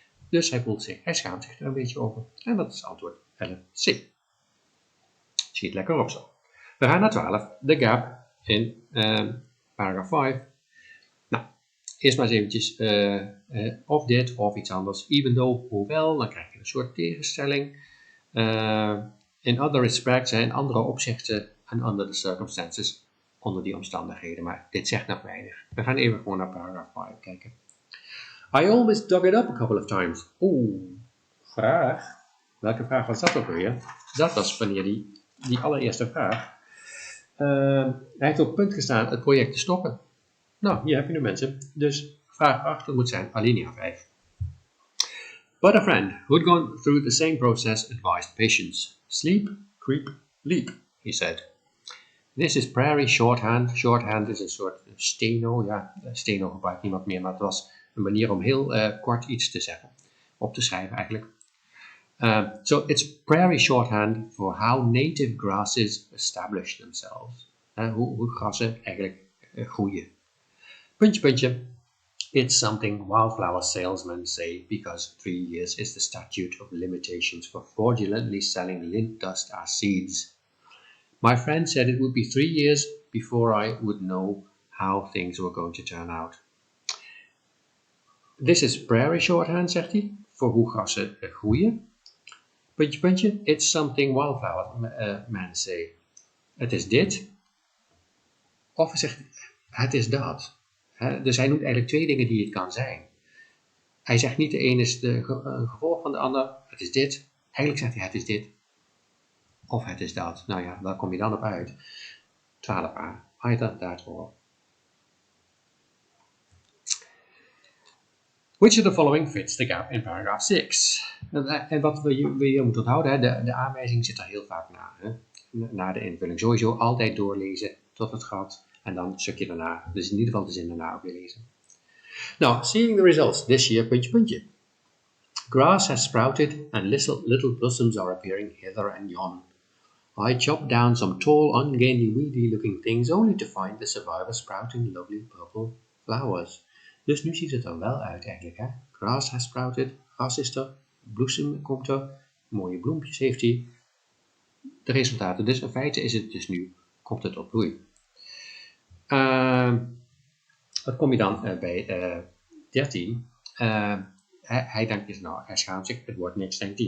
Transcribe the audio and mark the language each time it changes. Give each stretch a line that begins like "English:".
Dutch: Dus hij schaamt zich er een beetje over. En dat is antwoord 11c. Schiet lekker op zo. We gaan naar 12. De gap in paragraaf 5. Nou, eerst maar eens eventjes of dit of iets anders.
English: Even though,
Dutch: hoewel, dan krijg je een soort tegenstelling.
English: In other respects,
Dutch: in andere opzichten
English: and under the circumstances,
Dutch: onder die omstandigheden. Maar dit zegt nog weinig. We gaan even gewoon naar paragraaf 5 kijken.
English: I always dug it up a couple of times.
Dutch: Vraag. Welke vraag was dat ook weer? Dat was wanneer die allereerste vraag. Hij heeft op punt gestaan het project te stoppen. Nou, hier heb je nu mensen. Dus vraag 8 moet zijn alinea 5.
English: But a friend who'd gone through the same process advised patience. Sleep, creep, leap, he said. This is prairie shorthand.
Dutch: Shorthand is een soort steno. Ja, steno gebruikt niemand meer, maar het was een manier om heel kort iets te zeggen. Op te schrijven eigenlijk.
English: So it's prairie shorthand for how native grasses establish themselves.
Dutch: Hoe grassen eigenlijk groeien. Puntje, puntje.
English: It's something wildflower salesmen say because 3 years is the statute of limitations for fraudulently selling lint dust as seeds. My friend said it would be 3 years before I would know how things were going to turn out. This is prairie shorthand,
Dutch: zegt hij, voor hoe grassen groeien. Puntje, puntje,
English: it's something wildflower men say.
Dutch: Het is dit. Of hij zegt, het is dat. Dus hij noemt eigenlijk 2 dingen die het kan zijn. Hij zegt niet de een is een gevolg van de ander. Het is dit. Eigenlijk zegt hij het is dit. Of het is dat. Nou ja, waar kom je dan op uit?
English: 12a. Either that or. Which of the following fits the gap in paragraph 6?
Dutch: En wat je moet onthouden, de aanwijzing zit er heel vaak na. Na de invulling. Sowieso altijd doorlezen tot het gat. En dan een stukje daarna. Dus in ieder geval de zin daarna ook weer lezen.
English: Now, seeing the results this year,
Dutch: puntje, puntje.
English: Grass has sprouted and little blossoms are appearing hither and yon. I chopped down some tall, ungainly, weedy-looking things only to find the survivor sprouting lovely purple flowers.
Dutch: Dus nu ziet het er wel uit eigenlijk, hè.
English: Grass has sprouted,
Dutch: gras is er, bloesem komt er, mooie bloempjes heeft hij. De resultaten, dus in feite is het dus nu, komt het tot bloei. Wat kom je dan bij 13? Hij denkt dus, nou, hij schaamt zich, het wordt niks, denkt hij.